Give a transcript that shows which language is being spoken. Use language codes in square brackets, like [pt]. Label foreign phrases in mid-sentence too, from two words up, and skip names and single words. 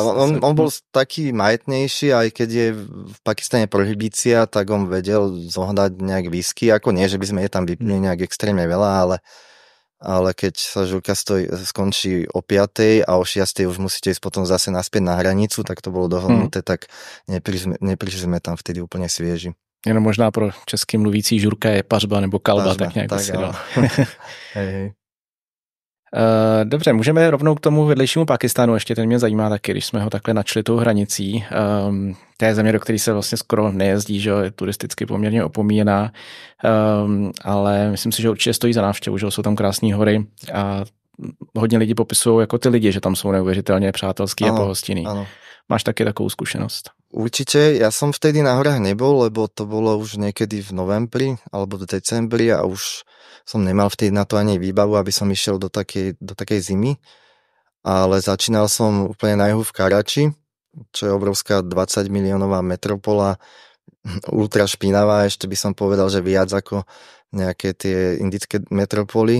[sk] On bol taký majetnejší, aj keď je v Pakistane prohibícia, tak on vedel zohnať nejak whisky, ako nie, že by sme je tam vypili nejak extrémne veľa, ale keď sa žúrka skončí o 5:00 a o 6:00 už musíte ísť potom zase naspäť na hranicu, tak to bolo dohodnuté, tak neprišli sme tam vtedy úplne svieži. [cs] Jenom možná pro česky mluvící žurka je pařba nebo kalba, tak nějak tak, si dal. [sk] Hej. [cs] Dobře, můžeme rovnou k tomu vedlejšímu Pakistánu, ještě ten mě zajímá taky, když jsme ho takhle načli tou hranicí. To je země, do které se vlastně skoro nejezdí, že je turisticky poměrně opomíjená, ale myslím si, že určitě stojí za návštěvu, že jsou tam krásné hory a hodně lidí popisují jako ty lidi, že tam jsou neuvěřitelně přátelský a pohostinný. [sk] Áno. [cs] Máš taky takovou skúsenosť? [sk] Určite, ja som vtedy na horách nebol, lebo to bolo už niekedy v novembri alebo v decembri a už som nemal vtedy na to ani výbavu, aby som išiel do takej zimy. Ale začínal som úplne na juhu v Karači, čo je obrovská 20 miliónová metropola, ultra špinavá, ešte by som povedal, že viac ako nejaké tie indické metropoly.